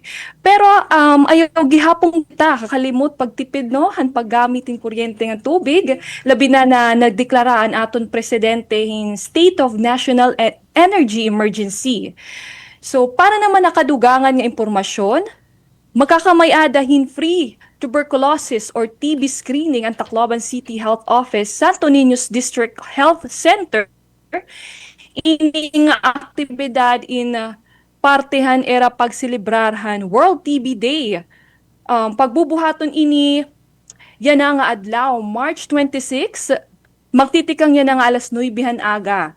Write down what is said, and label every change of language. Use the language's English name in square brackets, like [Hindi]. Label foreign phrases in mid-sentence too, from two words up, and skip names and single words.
[Waray] Pero ayaw gihapon ta kakalimot pagtipid han paggamit hin kuryente nga tubig labi na nagdeklaraan aton presidente hin State of National Energy Emergency. So para naman nakadugangan nga impormasyon, magkakamay-ada hin [English] free tuberculosis or TB screening [Waray] ang Tacloban City Health Office, Santo Niños District Health Center. Ini nga aktibidad in partehan era pagselebrarhan World TB Day. Pagbubuhaton ini yan nga adlaw March 26, magtitikang yan nga alas 9 aga.